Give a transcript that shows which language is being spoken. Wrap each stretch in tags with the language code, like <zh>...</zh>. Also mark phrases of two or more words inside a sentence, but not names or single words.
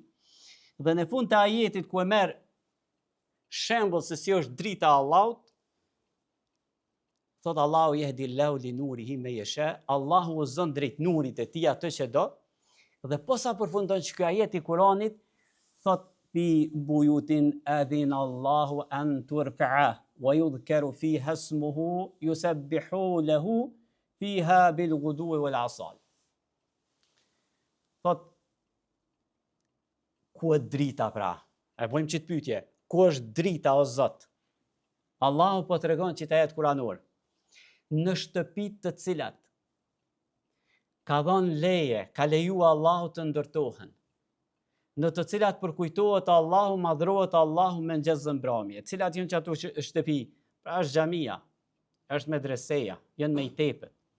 <sq>Dhe në fund të ajetit ku e merr shembull se si është drita e Allahut, thot Allahu</sq> <ar>يهدي الله لنوره من يشاء,</ar> <sq>Allahu uzon drejt nurit e tij atë që do. Dhe posa përfundon që ky ajet i Kuranit thot</sq> <ar>في بيوت أذن الله أن ترفع ويذكر فيها اسمه يسبح له فيها بالغدو والآصال.</ar> <sq>Thot ku është drita pra? E bëjmë çit pyetje. Ku është drita o Zot? Allahu po tregon që ajet kuranor. Në shtëpitë të cilat ka dhënë leje, ka leju Allahu të ndërtohen, në të cilat përkujtohet Allahu, madhrohet Allahu me mëngjes dhe mbrëmje, cilat janë që ato shtëpi, pra është xhamia, është medreseja, janë mejtepet.</sq>